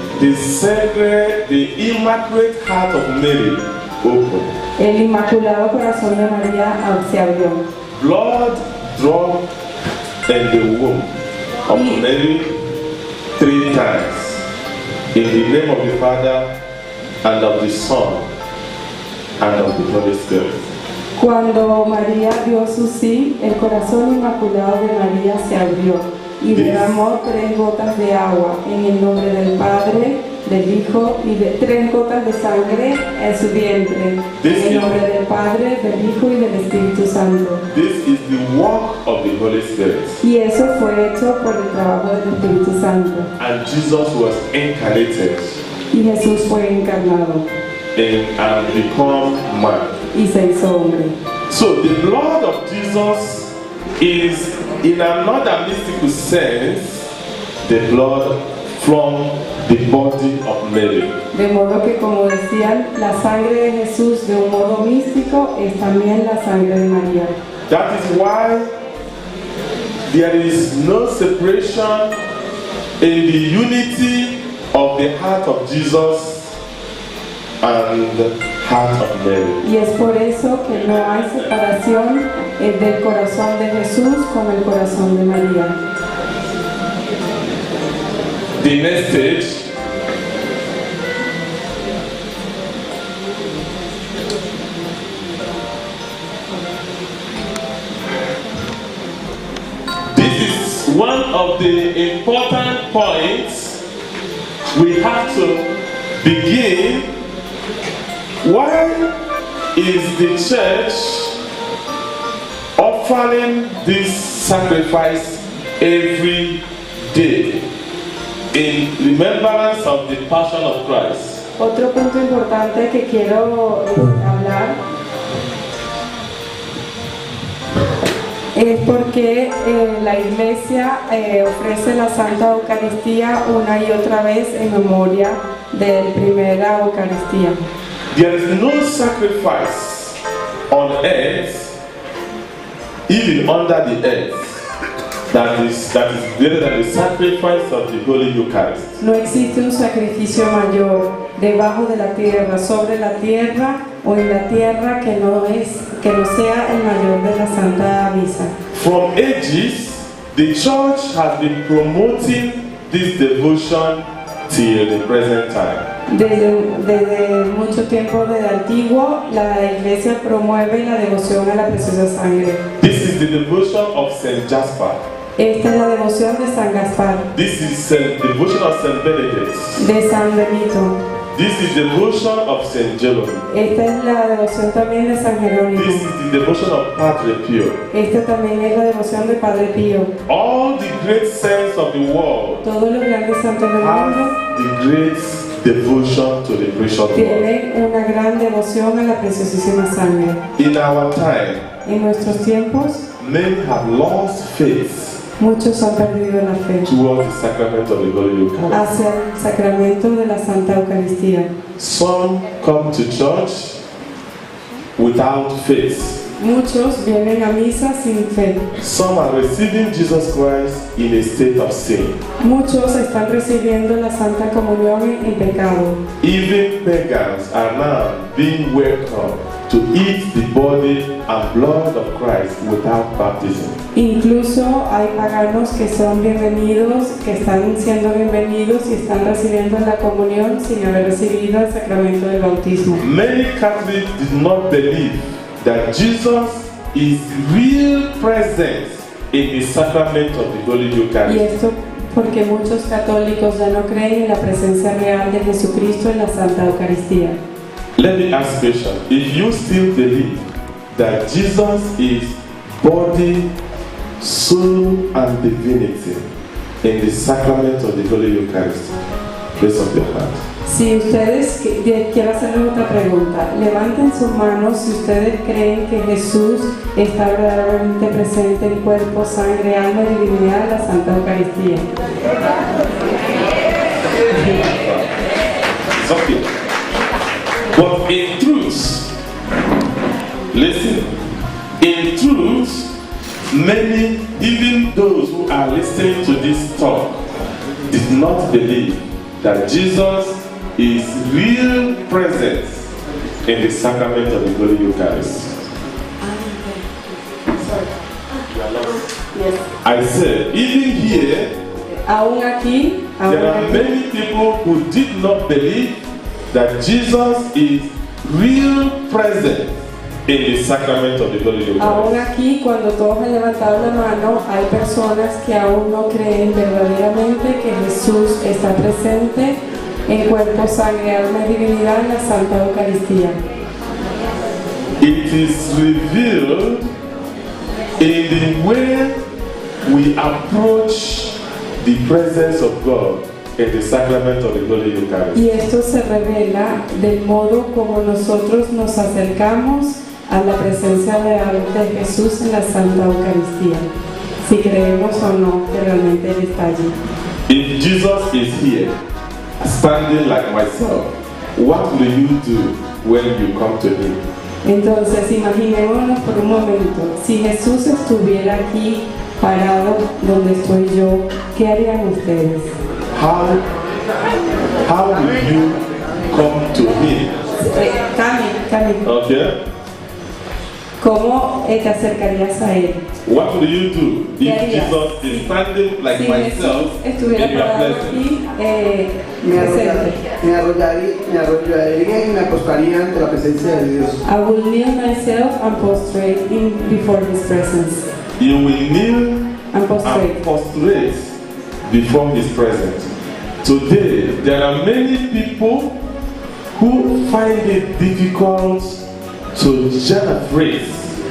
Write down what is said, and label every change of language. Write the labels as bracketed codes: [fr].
[en] the sacred, the immaculate heart of Mary opened. [es] el inmaculado corazón de María se abrió. [en] Blood dropped in the womb of Mary 3 times. In the name of the Father, and of the Son, and of the Holy Spirit. [es] Cuando María dio su sí, el corazón inmaculado de María se abrió y derramó 3 gotas de agua en el nombre del Padre, del Hijo y de 3 gotas de sangre en su vientre, en el nombre del Padre, del Hijo y del Espíritu Santo. [en] This is the work of the Holy Spirit. [es] Y eso fue hecho por el trabajo del Espíritu Santo. [en] And Jesus was incarnated [es] Y Jesús fue encarnado [en] and become man. [es] y se hizo hombre. [en] So the blood of Jesus is, in another mystical sense, the blood from the body of Mary. [es] De modo que, como decían, la sangre de Jesús de un modo místico es también la sangre de María. [en] That is why there is no separation in the unity of the heart of Jesus and the heart of Mary. [es] Y es por eso que no hay separación del corazón de Jesús con el corazón de María. [en] The next stage, this is one of the important points we have to begin. Why is the church offering this sacrifice every day in remembrance of the passion of Christ? [es] Otro punto importante que quiero hablar es porque la Iglesia ofrece la Santa Eucaristía una y otra vez en memoria de la primera Eucaristía. [en] There is no sacrifice on earth, even under the earth, that is greater than the sacrifice of the Holy Eucharist. [es] No existe un sacrificio mayor debajo de la tierra, sobre la tierra o en la tierra que no sea el mayor de la Santa Misa. [en] From ages, the church has been promoting this devotion till the present time. [es] Desde mucho tiempo, desde antiguo, la Iglesia promueve la devoción a la preciosa sangre. [en] This is the devotion of Saint Jasper. [es] Esta es la devoción de San Gaspar, [en] This is the devotion of Saint Benedict. [es] de San Benito. [en] This is the devotion of Saint Jerome. [es] Esta es la devoción también de San Jerónimo. [en] This is the devotion of Padre Pio. [es] Esta también es la devoción de Padre Pío. [en] All the great saints of the world [es] Todos los grandes santos del mundo [en] have the great devotion to the precious blood. [es] tienen una gran devoción a la preciosísima sangre. [en] In our time, [es] En nuestros tiempos, [en] many have lost faith [es] muchos han perdido la fe [en] towards the sacrament of the Holy Eucharist. [es] hacia el sacramento de la Santa Eucaristía. [en] Some come to church without faith. [es] muchos vienen a misa sin fe. [en] Some are receiving Jesus Christ in a state of sin. [es] Muchos están recibiendo la Santa Comunión en pecado. [en] Even pagans are now being welcomed to eat the body and blood of Christ without baptism. [es] Incluso hay paganos que son bienvenidos, que están siendo bienvenidos y están recibiendo la comunión sin haber recibido el sacramento del bautismo. [en] Many Catholics did not believe that Jesus is real present in the sacrament of the Holy [es] Y [en] Eucharist. [es] esto porque muchos católicos ya no creen en la presencia real de Jesucristo en la Santa Eucaristía. [en] Let me ask you a question. If you still believe that Jesus is body, soul, and divinity in the sacrament of the Holy Eucharist, raise up your hand. [es] Si ustedes, quiero hacerles otra pregunta, levanten sus manos si ustedes creen que Jesús está verdaderamente presente en cuerpo, sangre, alma y divinidad en la Santa Eucaristía. [en] It's okay. But in truth, listen, in truth, many, even those who are listening to this talk, did not believe that Jesus is real present in the sacrament of the Holy Eucharist. Yes. I said, even here, [es] Aún aquí, [en] there are many people who did not believe that Jesus is real present in the sacrament of the Holy [es] aún [en] Eucharist. [es] aquí, cuando todos han levantado la mano, hay personas que aún no creen verdaderamente que Jesús está presente en cuerpo, sangre, alma y divinidad en la Santa Eucaristía. [en] It is revealed in the way we approach the presence of God in the sacrament of the Holy Eucharist. [es] Y esto se revela del modo como nosotros nos acercamos a la presencia real de Jesús en la Santa Eucaristía, si creemos o no que realmente Él está allí. [en] If Jesus is here, standing like myself, what will you do when you come to Him? [es] Entonces, imaginémonos por un momento, si Jesús estuviera aquí parado donde estoy yo, ¿qué harían ustedes? [en] How will you come to Him? [es] Cami, [en] Okay? [es] ¿cómo te acercarías a Él? [en] What will you do [es] ¿Qué [en] if [es] harías? [en] Jesus is standing like [es] Si [en] myself [es] Jesús estuviera [en] in your [es] parado [en] presence? [es] aquí, Me presente. arrollaría y me acostaría ante la presencia de Dios. [en] I will kneel myself and prostrate before His presence. You will kneel And prostrate. and prostrate before His presence. Today, there are many people who find it difficult to just embrace